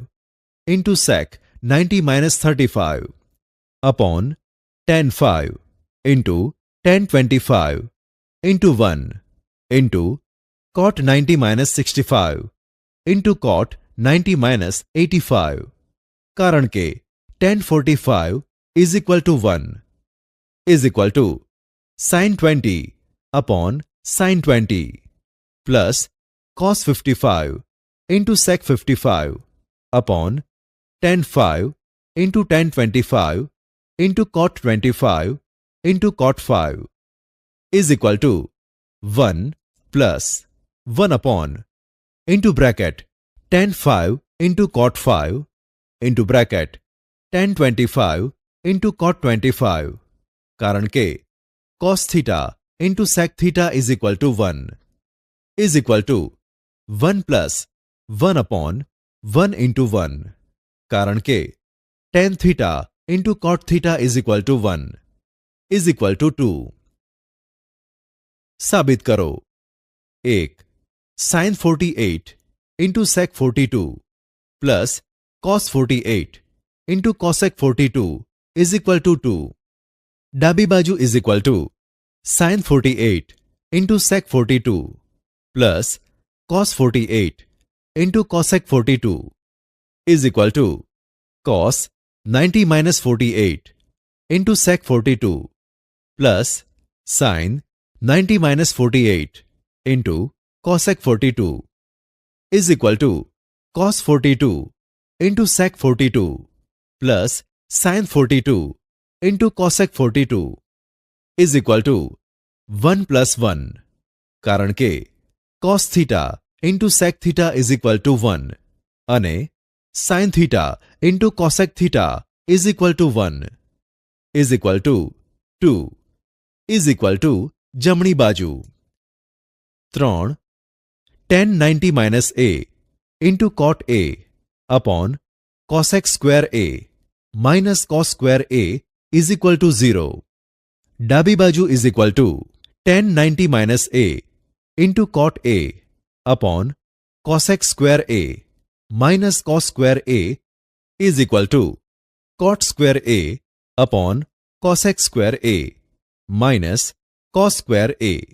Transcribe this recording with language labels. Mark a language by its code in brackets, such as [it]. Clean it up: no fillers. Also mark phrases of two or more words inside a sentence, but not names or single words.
[en] into sec 90-35 upon tan 5 into tan 25 into 1 into cot 90 minus 65 into cot 90 minus 85 [gu] કારણ કે [en] tan 45 is equal to 1 is equal to sin 20 upon sin 20 plus cos 55 into sec 55 upon tan 5 into tan 25 into cot 25 into cot 5 is equal to 1 plus 1 upon into bracket tan 5 into cot 5 into bracket tan 25 into cot 25 [gu] કારણ કે [en] cos theta into sec theta is equal to 1 is equal to 1 plus 1 upon 1 into 1 [gu] કારણ કે [en] tan theta into cot theta is equal to 1 is equal to 2 [gu] સાબિત કરો [en] 1 sin 48 into sec 42 plus cos 48 into cosec 42 is equal to 2 [gu] ડાબી બાજુ [en] is equal to sin 48 into sec 42 plus cos 48 into cosec 42 is equal to cos 90 minus 48 into sec 42 plus sin 90 minus 48 into cosec 42 is equal to cos 42 into sec 42 plus sin 42 into cosec 42 is equal to 1 plus 1 [gu] કારણ કે [en] cos theta into sec theta is equal to 1 અને sin theta into cosec theta is equal to 1 is equal to 2 is equal to [gu] જમણી બાજુ [en] 3 tan 90 minus a into cot a upon cosec square a minus cos square a is equal to 0. [gu] ડાબી બાજુ [en] is equal to tan 90 minus a into cot a upon cosec square a minus cos square a is equal to cot square a upon cosec square a minus cos square a